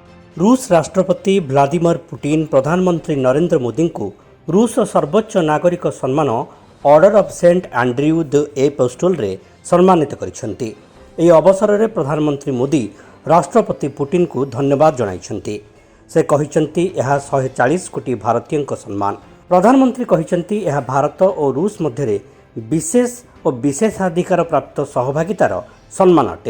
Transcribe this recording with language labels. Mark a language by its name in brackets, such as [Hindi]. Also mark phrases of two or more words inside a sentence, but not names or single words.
[Odia] ରୁଷ ରାଷ୍ଟ୍ରପତି ଭ୍ଲାଦିମିର ପୁଟିନ ପ୍ରଧାନମନ୍ତ୍ରୀ ନରେନ୍ଦ୍ର ମୋଦି କୁ ରୁଷ ସର୍ବୋଚ୍ଚ ନାଗରିକ ସମ୍ମାନ ଅର୍ଡର ଅଫ ସେଣ୍ଟ ଆଣ୍ଡ୍ରୟୁ ଦ ଏପୋଷ୍ଟଲ ରେ ସମ୍ମାନିତ କରିଛନ୍ତି। ଏହି ଅବସରରେ ପ୍ରଧାନମନ୍ତ୍ରୀ ମୋଦି ରାଷ୍ଟ୍ରପତି ପୁଟିନଙ୍କୁ ଧନ୍ୟବାଦ ଜଣାଇଛନ୍ତି। ସେ କହିଛନ୍ତି ଏହା 140 କୋଟି ଭାରତୀୟଙ୍କ ସମ୍ମାନ। ପ୍ରଧାନମନ୍ତ୍ରୀ କହିଛନ୍ତି ଏହା ଭାରତ ଓ ରୁଷ ମଧ୍ୟରେ ବିଶେଷ ଓ ବିଶେଷାଧିକାର ପ୍ରାପ୍ତ ସହଭାଗିତାର ସମ୍ମାନ ଅଟେ।